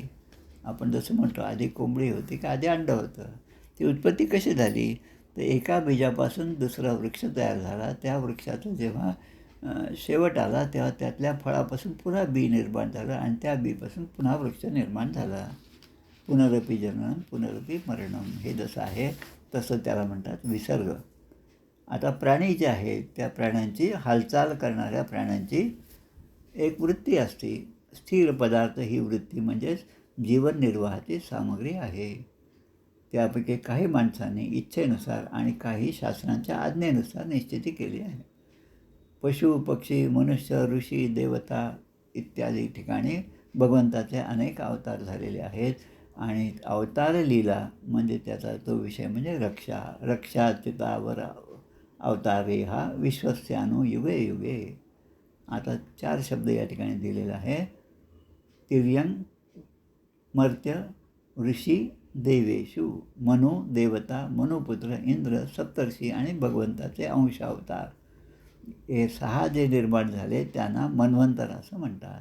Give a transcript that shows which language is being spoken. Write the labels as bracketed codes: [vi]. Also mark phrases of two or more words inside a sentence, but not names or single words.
[mr] आपण जसं म्हणतो आधी कोंबडी होती का आधी अंड होतं? ती उत्पत्ती कशी झाली? तर एका बीजापासून दुसरा वृक्ष तयार झाला. त्या वृक्षाचं जेव्हा शेवट आला तेव्हा त्यातल्या फळापासून पुन्हा बी निर्माण झालं आणि त्या बीपासून पुन्हा वृक्ष निर्माण झाला. [sa] पुनरपी जननम पुनरपी मरणम. [mr] हे जसं आहे तसं त्याला म्हणतात विसर्ग. आता प्राणी जे आहेत त्या प्राण्यांची, हालचाल करणाऱ्या प्राण्यांची एक वृत्ती असते. स्थिर पदार्थ ही वृत्ती म्हणजेच जीवननिर्वाहाची सामग्री आहे. त्यापैकी काही माणसांनी इच्छेनुसार आणि काही शास्त्रांच्या आज्ञेनुसार निश्चिती केली आहे. पशु, पक्षी, मनुष्य, ऋषी, देवता इत्यादी ठिकाणी भगवंताचे अनेक अवतार झालेले आहेत. आणि अवतार लीला म्हणजे त्याचा तो विषय म्हणजे रक्षा. [sa] रक्षा, चितावर अवतारे हा विश्वस्यानो युगे युगे. [mr] आता 4 शब्द या ठिकाणी दिलेला आहे. [sa] तिर्यंग, मर्त्य, ऋषी, देवेशु. [mr] मनु देवता, मनुपुत्र, इंद्र, सप्तर्षी आणि भगवंताचे अंश अवतार. हे 6 जे निर्माण झाले त्यांना मन्वंतर असं म्हणतात.